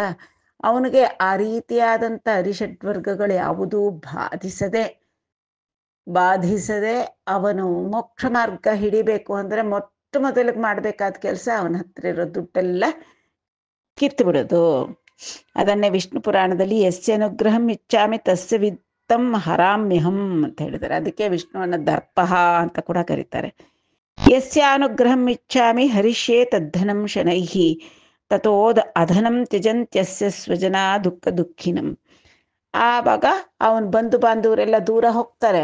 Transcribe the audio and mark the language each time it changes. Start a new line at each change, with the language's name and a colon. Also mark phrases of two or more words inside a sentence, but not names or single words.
Kannada: ಅವನಿಗೆ ಆ ರೀತಿಯಾದಂಥ ಅರಿಷಡ್ವರ್ಗಗಳು ಯಾವುದೂ ಬಾಧಿಸದೆ ಅವನು ಮೋಕ್ಷ ಮಾರ್ಗ ಹಿಡಿಬೇಕು ಅಂದರೆ ಮೊಟ್ಟ ಮೊದಲಿಗೆ ಮಾಡಬೇಕಾದ ಕೆಲಸ ಅವನ ಹತ್ರ ಇರೋ ದುಡ್ಡೆಲ್ಲ ಕಿತ್ತು ಬಿಡೋದು. ಅದನ್ನೇ ವಿಷ್ಣು ಪುರಾಣದಲ್ಲಿ
Sanskrit: ಯಸ್ಯ ಅನುಗ್ರಹಂ ಇಚ್ಛಾಮಿ ತಸ್ಯ ವಿತ್ತಂ ಹರಾಮ್ಯಹಂ
Kannada: ಅಂತ ಹೇಳಿದ್ದಾರೆ. ಅದಕ್ಕೆ ವಿಷ್ಣುವನ್ನ ದರ್ಪಃ ಅಂತ ಕೂಡ ಕರೀತಾರೆ.
Sanskrit: ಯಸ್ಯ ಅನುಗ್ರಹಂ ಇಚ್ಛಾಮಿ ಹರಿಷ್ಯೇ ತದ್ಧನಂ ಶನೈಹಿ ತಥೋದ ಅಧನಂ ತ್ಯಜಂತ್ಯಸ್ಯ ಸ್ವಜನಾ ದುಃಖಿನಂ.
Kannada: ಆವಾಗ ಅವನ ಬಂಧು ಬಾಂಧವರೆಲ್ಲ ದೂರ ಹೋಗ್ತಾರೆ.